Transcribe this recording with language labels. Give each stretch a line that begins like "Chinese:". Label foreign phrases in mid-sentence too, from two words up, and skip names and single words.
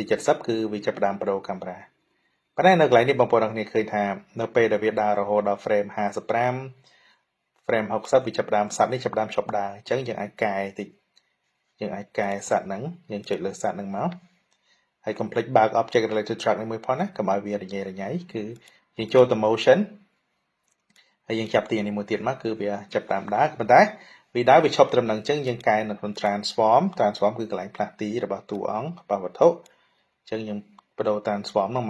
Khmer: 70 គឺវាចាប់ផ្ដើមបដូរកាមេរ៉ាប៉ុន្តែនៅកន្លែងនេះបងប្អូនអរគ្នាឃើញថានៅពេលដែលវាដើររហូតដល់ frame 55 frame 60វាចាប់ផ្ដើមសត្វនេះចាប់ផ្ដើមឈប់ដើរអញ្ចឹងយើងអាចកែតិចយើងអាចកែសត្វហ្នឹងយើងចុចលើស ត្វហ្នឹងមកហើយ complete បើក
English: object related track
Khmer: នេះមួយផងណាកុំឲ្យវារញ៉េរញ៉ៃគឺយើងចូលទៅ motion ហើយយើងចាប់ទីនេះមួយទៀតមកគឺវាចាប់តាមដើរប៉ុន្តែវាដើរ វាឈប់ត្រឹមហ្នឹងអញ្ចឹងយើងកែនៅក្នុង transform គឺកន្លែងផ្លាស់ទីរបស់តួអង្គរបស់វត្ថុអញ្ចឹងយើងបដូរ transform ហ្នឹង